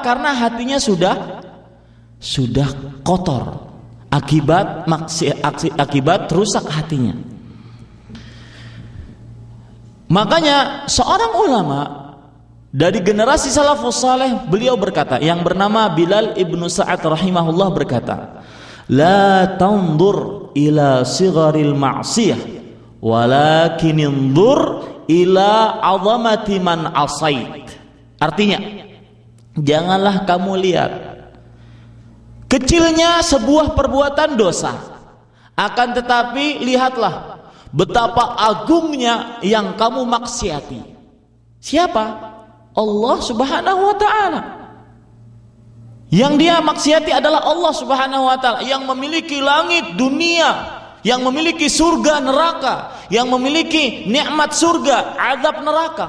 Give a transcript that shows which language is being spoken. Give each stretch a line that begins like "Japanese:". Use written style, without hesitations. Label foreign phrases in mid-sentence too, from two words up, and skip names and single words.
Indonesian: Karena hatinya sudah kotor. Akibat rusak hatinya. Makanya seorang ulama dari generasi salafus saleh, beliau berkata, yang bernama Bilal ibnu Sa'ad rahimahullah berkata,
Arabic: لا تنظر إلى صغر المعصية ولكن انظر إلى عظمة من عصيت.
Indonesian: Artinya, janganlah kamu lihat kecilnya sebuah perbuatan dosa, akan tetapi lihatlah betapa agungnya yang kamu maksiati. Siapa? Allah
Arabic: سبحانه وتعالى.
Indonesian: Yang dia maksiati adalah Allah
Arabic: سبحانه وتعالى,
Indonesian: yang memiliki langit dunia, yang memiliki surga neraka, yang memiliki nikmat surga, azab neraka.